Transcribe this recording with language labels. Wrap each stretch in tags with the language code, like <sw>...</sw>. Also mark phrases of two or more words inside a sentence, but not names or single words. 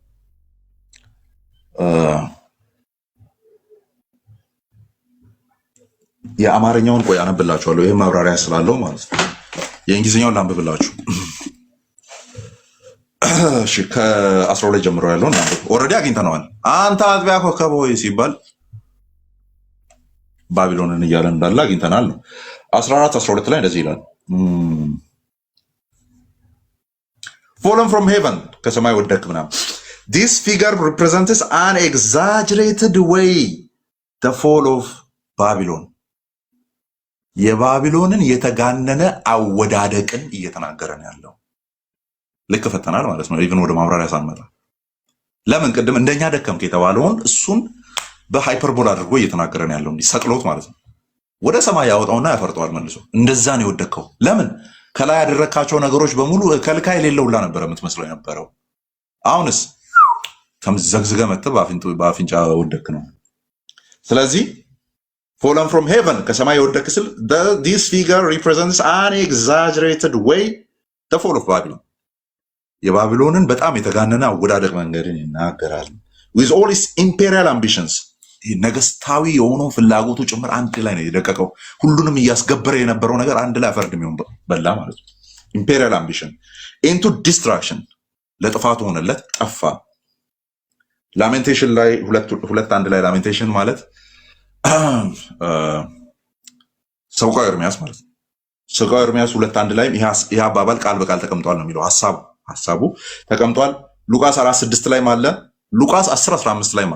<am>የአማርኛውን ቆይ አነብላችኋለሁ። ይሄ ማብራሪያ ስላለው ማለት ነው። የእንግሊዝኛውን ላንብብላችሁ። እሺ ከ12 ጀምሮ ያለውን ላንብብ። ኦልሬዲ አግኝተነዋል። አንተ አጥቢያ ኮከብ ሆይ ሲባል ባቢሎንን እያለ እንዳለ አግኝተናል ነው። 14 12 ላይ እንደዚህ ይላል</am> <en>fallen from heaven</en> <am>ከሰማይ ወደቅ ምናምን</am> <en>this figure represents an exaggerated way the fall of Babylon</en> <am>የባቢሎንን የተጋነነ አወዳደቅን እየተናገረ ነው ያለው። ልክ ፈተናል ማለት ነው። ኢቭን ወደ ማብራሪያ ሳንመጣ ለምን ቅድም እንደኛ ደከምክ የተባለውን እሱን በሃይፐርቦላ አድርጎ እየተናገረ ነው ያለው። እንዲህ ሰቅሎት ማለት ነው። ወደ ሰማይ ያወጣውና ያፈርጠዋል መልሶ። እንደዛ ነው የወደቀው። ለምን ከላይ ያደረካቸው ነገሮች በሙሉ ከልካይ የሌለውላ ነበር የምትመስለው የነበረው። አሁንስ ተምዘግዝገ መጥተህ በአፍንጫ ወደክ ነው። ስለዚህ</am> <en>fallen from heaven</en> <am>ከሰማይ ወደክ ስል</am> <en>this figure represents an exaggerated way the fall of Babylon</en> <am>የባቢሎንን በጣም የተጋነነ አወዳደቅ መንገድን ይናገራል።</am> <en>with all its imperial ambitions</en> <am>ነገስታዊ የሆነው ፍላጎቱ ጭምር አንድ ላይ ነው የደቀቀው። ሁሉንም እያስገበረ የነበረው ነገር አንድ ላይ አፈርድ የሚሆን በላ ማለት ነው።</am> <en>imperial ambition into destruction</en> <am>ለጥፋቱ ሆነለት፣ ጠፋ። ላሜንቴሽን ላይ ሁለት አንድ ላይ ላሜንቴሽን ማለት ሰቆቃወ ኤርምያስ ማለት ነው። ሰቆቃወ ኤርምያስ ሁለት አንድ ላይ ይሄ አባባል ቃል በቃል ተቀምጧል ነው የሚለው። ሐሳቡ ተቀምጧል። ሉቃስ 4:6 ላይ ማለት ሉቃስ 10:15 ላይ</am>